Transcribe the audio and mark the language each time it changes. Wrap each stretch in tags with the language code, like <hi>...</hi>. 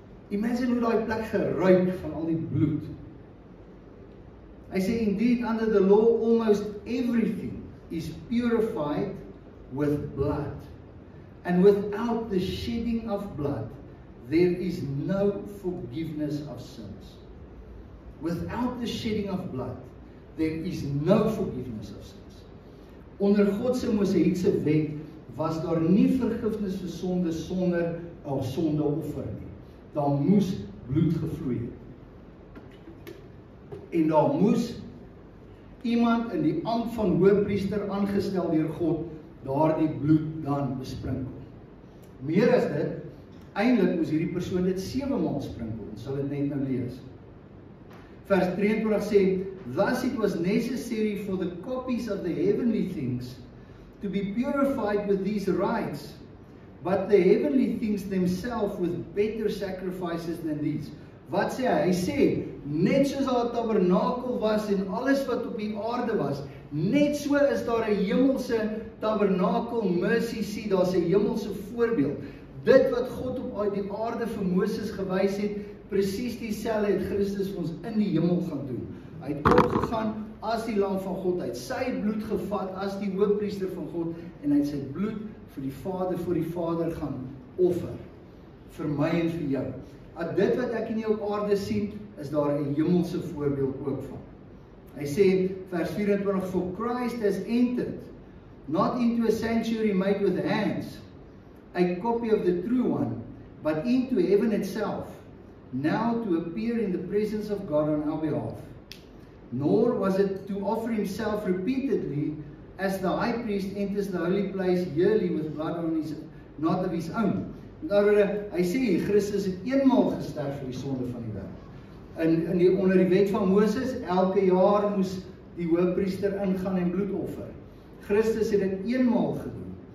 <af>Imagine hoe daai plek geruik van al die bloed. Hy sê,</af> <en>indeed, under the law, almost everything is purified with blood. And without the shedding of blood, there is no forgiveness of sins. Without the shedding of blood, there is no forgiveness of sins.</en> <af>Onder God se Mosaïese wet was daar nie vergifnis vir sonde sonder 'n sondeoffer nie. Daar moes bloed gevloei het. En daar moes iemand in die ampt van hoëpriester aangestel deur God daardie bloed dan besprinkel. Meer as dit, eintlik moes hierdie persoon dit 7 maal sprinkel. Ons sal dit net nou lees. Vers 23 sê,</af> <en>thus it was necessary for the copies of the heavenly things to be purified with these rites, but the heavenly things themselves with better sacrifices than these.</en> <af>Wat sê hy? Hy sê, net soos daar 'n tabernakel was en alles wat op die aarde was, net so is daar 'n hemelse tabernakel, mercy seat, daar's 'n hemelse voorbeeld. Dit wat God op die aarde vir Moses gewys het, presies dieselfde het Christus vir ons in die hemel gaan doen. Hy het opgegaan as die lam van God, hy het sy bloed gevat as die hoëpriester van God en hy het sy bloed vir die Vader gaan offer. Vir my en vir jou. Dit wat ek nie op aarde sien, is daar 'n hemelse voorbeeld ook van. Hy sê, vers 24,</af> <en>for Christ has entered, not into a sanctuary made with hands, a copy of the true one, but into heaven itself, now to appear in the presence of God on our behalf. Nor was it to offer himself repeatedly, as the high priest enters the holy place yearly with blood on his, not of his own.</en> <af>Hy sê, Christus het eenmaal gesterf vir die sonde van die wêreld. Onder die wet van Moses, elke jaar moes die hoëpriester ingaan en bloed offer. Christus het dit eenmaal gedoen.</af>